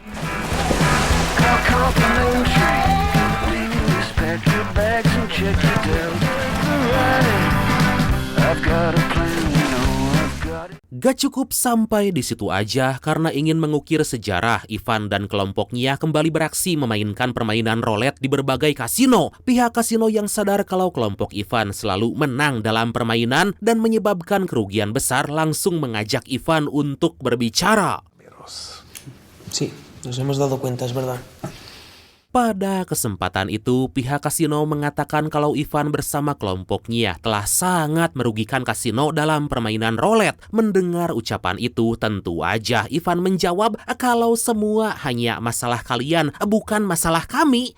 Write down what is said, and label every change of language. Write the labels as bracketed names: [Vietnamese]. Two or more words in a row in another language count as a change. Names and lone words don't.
[Indonesian] Gak cukup sampai di situ aja, karena ingin mengukir sejarah, Ivan dan kelompoknya kembali beraksi memainkan permainan roulette di berbagai kasino. Pihak kasino yang sadar kalau kelompok Ivan selalu menang dalam permainan dan menyebabkan kerugian besar langsung mengajak Ivan untuk berbicara. [Spanish] Sí, nos hemos dado cuenta, es verdad. [Indonesian] Pada kesempatan itu, pihak kasino mengatakan kalau Ivan bersama kelompoknya telah sangat merugikan kasino dalam permainan roulette. Mendengar ucapan itu, tentu aja Ivan menjawab kalau semua hanya masalah kalian, bukan masalah kami.